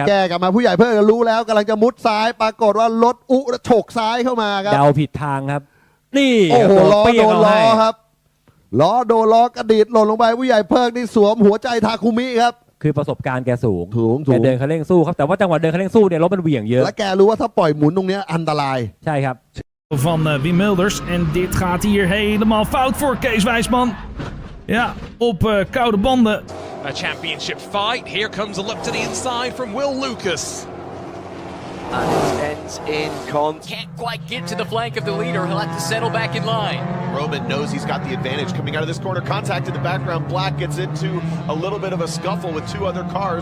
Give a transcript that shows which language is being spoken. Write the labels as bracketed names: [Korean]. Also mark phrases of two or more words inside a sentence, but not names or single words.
[Thai] แก้กลับมาผู้ใหญ่เพิ่งรู้แล้วกำลังจะมุดซ้ายปรากฏว่ารถฉกซ้ายเข้ามาครับ เดาผิดทางครับนี่ โอ้โหล้อโดนล้อครับล้อโดนล้อกระดิดหล่นลงไปผู้ใหญ่เพิ่งนี่สวมหัวใจทาคุมิครับ คือประสบการณ์แกสูงแกเดินคันเร่งสู้ครับแต่ว่าจังหวะเดินคันเร่งสู้เนี่ยรถมันเหวี่ยงเยอะ และแกรู้ว่าถ้าปล่อยหมุนตรงนี้อันตราย ใช่ครับ [Dutch] van Wim Mulders en dit gaat hier helemaal fout voor Kees Wijsman. Ja, op koude banden. [English] A championship fight. Here comes a look to the inside from Will Lucas. And it ends in can't quite get to the flank of the leader. He'll have to settle back in line. Roman knows he's got the advantage coming out of this corner. Contact in the background. Black gets into a little bit of a scuffle with two other cars.